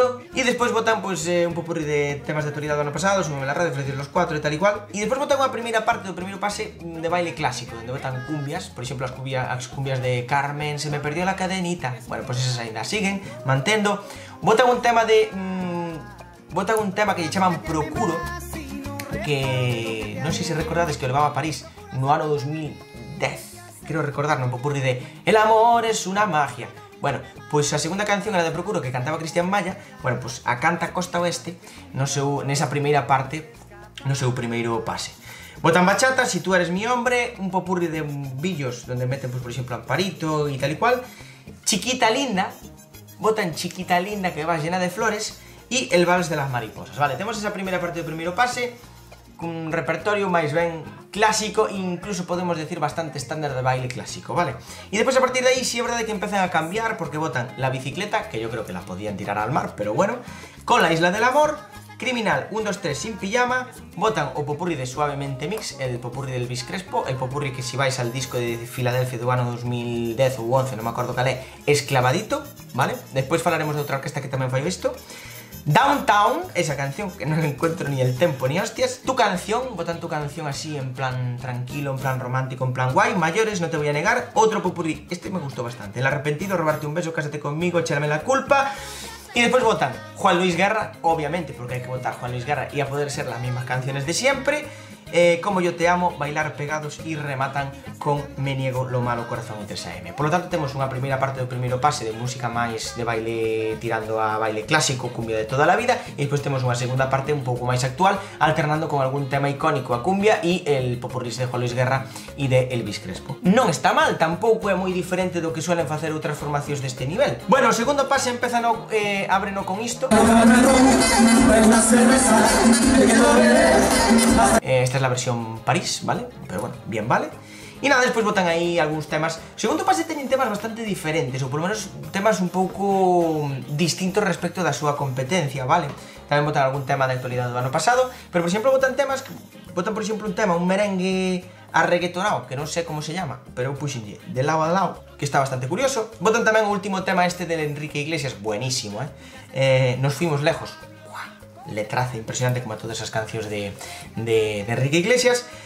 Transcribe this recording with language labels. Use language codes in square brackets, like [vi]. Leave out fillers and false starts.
[gl] E despois botan pues, un popurrí de temas de actualidade do ano pasado, Súbeme la radio, Felices los Cuatro e tal e cual. E despois botan unha primeira parte do primeiro pase de baile clásico, onde botan cumbias, por exemplo as cumbias de Carmen, se me perdió la cadenita. Bueno, pues esas ainda siguen mantendo. Botan un tema de... botan un tema que lle chaman Procuro, que non sei se recordades que o levaba a París no ano 2010, creo recordar, non popurri de El amor es una magia. Bueno, pois a segunda canción era de Procuro que cantaba Cristian Malla. Bueno, pois a canta Costa Oeste nesa primeira parte, no seu primeiro pase. Botan bachata, Si tú eres mi hombre, un popurri de billos donde meten, pues, por exemplo, Amparito e tal e cual. Chiquita linda, botan Chiquita linda que va llena de flores e El vals de las mariposas. Vale, temos esa primeira parte do primeiro pase cun repertorio máis ben clásico e incluso podemos decir bastante estándar de baile clásico, vale? E depois a partir de aí sí é verdade que empezan a cambiar porque botan La bicicleta, [es] que yo creo que la podían tirar al mar, [gl] pero bueno, con La isla del amor, Criminal, 1, 2, 3 sin pijama, botan o popurri de Suavemente Mix, el popurri del Elvis Crespo, el popurri que si vais al disco de Filadelfia do ano 2010 ou 11, non me acordo cal é, Esclavadito, vale? Despois falaremos de outra orquesta que tamén fai isto. Downtown, esa canción que non encuentro [es] ni el tempo ni hostias. [gl] Tu canción, botan Tu canción así en plan tranquilo, en plan romántico, en plan guay. Mayores, No te voy a negar, otro popurrí, este me gustó bastante. El arrepentido, Robarte un beso, Cásate conmigo, Échame la culpa. [es] Y después votan Juan Luis Guerra, obviamente, porque hay que votar Juan Luis Guerra y a poder ser las mismas canciones de siempre. Como yo te amo, Bailar pegados y rematan con Me niego, Lo malo, Corazón y 3AM. [gl] Por lo tanto, temos unha primeira parte do primeiro pase de música máis de baile tirando a baile clásico, cumbia de toda a vida, e despois temos unha segunda parte un pouco máis actual, alternando con algún tema icónico a cumbia e el popurrís de Juan Luis Guerra e de Elvis Crespo. Non está mal, tampouco é moi diferente do que suelen facer outras formacións deste nivel. Bueno, o segundo pase empeza ábreno con isto. [es] Esta es la versión París, ¿vale? Pero bueno, bien vale. [gl] Y nada, despois botan aí algúns temas. O segundo pase teñen temas bastante diferentes, ou polo menos temas un pouco distintos respecto da súa competencia, vale? Tamén botan algún tema de actualidade do ano pasado, pero por exemplo botan temas, botan por exemplo un tema, un merengue arreguetonado, que non sei como se llama, pero eu puxenlle de lado a lado, que está bastante curioso. Botan tamén o último tema este del Enrique Iglesias, buenísimo, Nos fuimos lejos. Letraza impresionante como a todas esas cancións de Enrique Iglesias.